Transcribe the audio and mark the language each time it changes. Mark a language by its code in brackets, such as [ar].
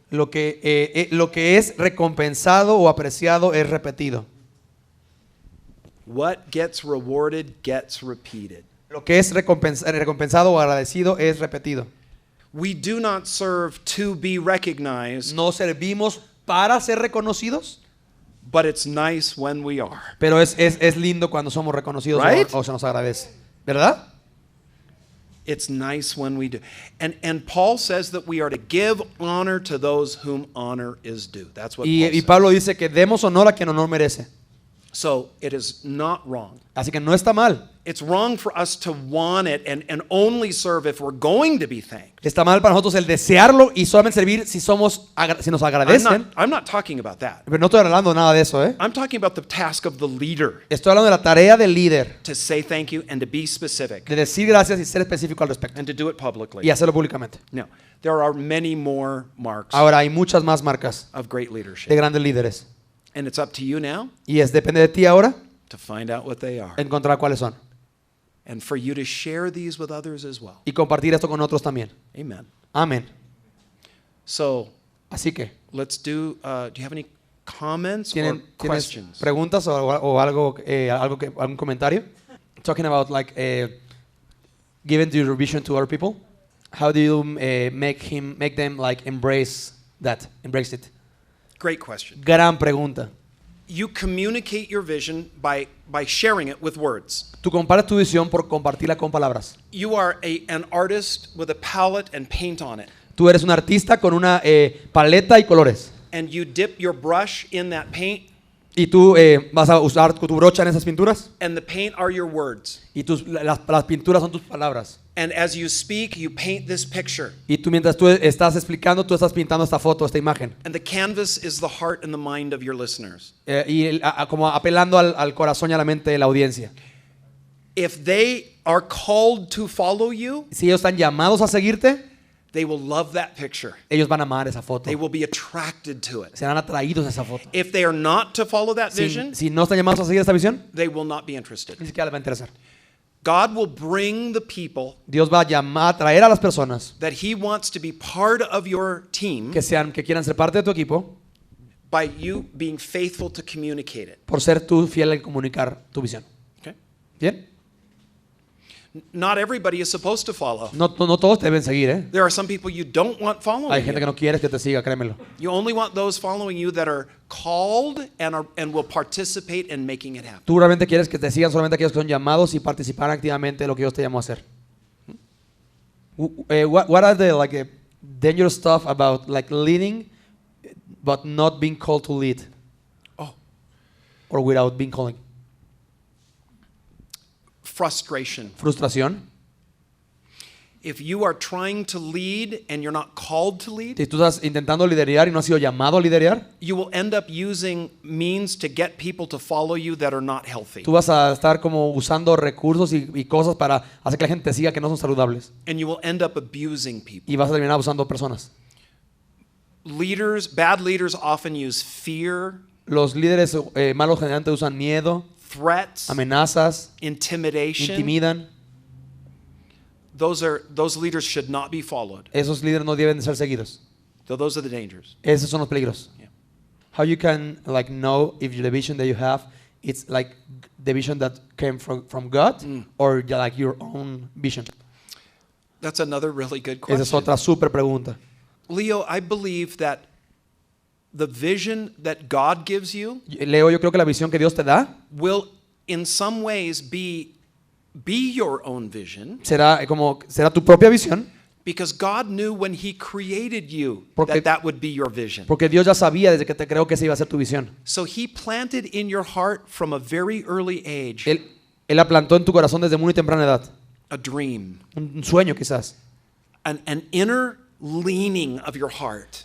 [es] Lo que es recompensado o apreciado es repetido. [en] What gets rewarded gets repeated. [es] Lo que es recompensado o agradecido es repetido. [en] We do not serve to be recognized, [es] No servimos para ser reconocidos, [en] but it's nice when we are. [es] pero es lindo cuando somos reconocidos [en] Right? [es] o se nos agradece. ¿Verdad? [en] It's nice when we do. And Paul says that we are to give honor to those whom honor is due. That's what Paul [es] Y [en] says. [es] Pablo dice que demos honor a quien honor merece. [en] So it is not wrong. [es] Así que no está mal. [en] It's wrong for us to want it and only serve if we're going to be thanked. [es] Está mal para nosotros el desearlo y solamente servir si nos agradecen. [en] I'm not talking about that. [es] Pero no estoy hablando nada de eso, ¿eh? [en] I'm talking about the task of the leader [es] Estoy hablando de la tarea del líder, [en] to say thank you and to be specific [es] de decir gracias y ser específico al respecto [en] and to do it publicly. [es] y hacerlo públicamente. [en] Now, there are many more marks [es] Ahora hay muchas más marcas [en] of great [es] de [en] leadership. [es] grandes líderes [en] And it's up to you now [es] y depende de ti ahora [en] to find out what they are [es] encontrar cuáles son [en] and for you to share these with others as well. [es] y compartir esto con otros también. [en] Amen. [es] Amén. [en] So, [es] Así que, [en] let's do you have any comments or [es] ¿tienes [en] questions? [es] preguntas o algún comentario? [en] Talking about like giving your vision to other people. How do you make them like embrace it? Great question. [es] Gran pregunta. [en] You communicate your vision by sharing it with words. [es] Tú comparas tu visión por compartirla con palabras. [en] You are an artist with a palette and paint on it. [es] Tú eres un artista con una paleta y colores. [en] And you dip your brush in that paint, [es] Y tú vas a usar tu brocha en esas pinturas. [en] and the paint are your words. [es] Y las pinturas son tus palabras. [en] And as you speak, you paint this picture. [es] Y tú mientras tú estás explicando, tú estás pintando esta foto, esta imagen. [en] And the canvas is the heart and the mind of your listeners. [es] Como apelando al corazón y a la mente de la audiencia. [en] If they are called to follow you, [es] Si ellos están llamados a seguirte, [en] they will love that picture. [es] ellos van a amar esa foto. [en] They will be attracted to it. [es] Serán atraídos a esa foto. [en] If they are not to follow that vision, [es] Si no están llamados a seguir esta visión, [en] they will not be interested. [es] ni siquiera les va a interesar. [en] God will bring the people [es] Dios va a traer a las personas [en] that He wants to be part of your team [es] que quieran ser parte de tu equipo [en] by you being faithful to communicate it. [es] por ser tú fiel en comunicar tu visión. [en] Okay? [es] ¿Bien? [en] Not everybody is supposed to follow. [es] No todos te deben seguir, ¿eh? [en] There are some people you don't want following [es] Hay gente que [en] you. [es] no quiere que te siga, créemelo. [en] You only want those following you that are called and will participate in making it happen. [es] Tú realmente quieres que te sigan solamente aquellos que son llamados y participar activamente de lo que Dios te llamó a hacer. [en] What are the dangerous stuff about like leading but not being called to lead? Oh, Or without being calling? frustration. [es] Frustración. [en] If you are trying to lead and you're not called to lead, [es] Si tú estás intentando liderar y no has sido llamado a liderar, [en] you will end up using means to get people to follow you that are not healthy. [es] tú vas a estar como usando recursos y cosas para hacer que la gente te siga que no son saludables. [en] And you will end up abusing people. [es] Y vas a terminar abusando personas. [en] Bad leaders often use fear, [es] Los líderes malos generalmente usan miedo, [en] threats, [es] amenazas, [en] intimidation. [es] intimidan. [en] Those leaders should not be followed. [es] Esos líderes no deben de ser seguidos. [en] So those are the dangers. [es] Esos son los peligros. [en] Yeah. How you can know if the vision that you have it's like the vision that came from God or like your own vision? That's another really good [es] Esa es [en] question. [es] otra super pregunta. [en] Leo, I believe that the vision that God gives you [es] Leo, yo creo que la visión que Dios te da [en] will in some ways be your own vision, [es] será tu propia visión, [en] because God knew when He created you [es] Porque- [en] that would be your vision. [es] porque Dios ya sabía desde que te creó que esa iba a ser tu visión. [en] So He planted in your heart from a very early age [es] Él la plantó en tu corazón desde muy temprana edad. [en] a dream, [es] Un sueño quizás, [en] an inner leaning of your heart.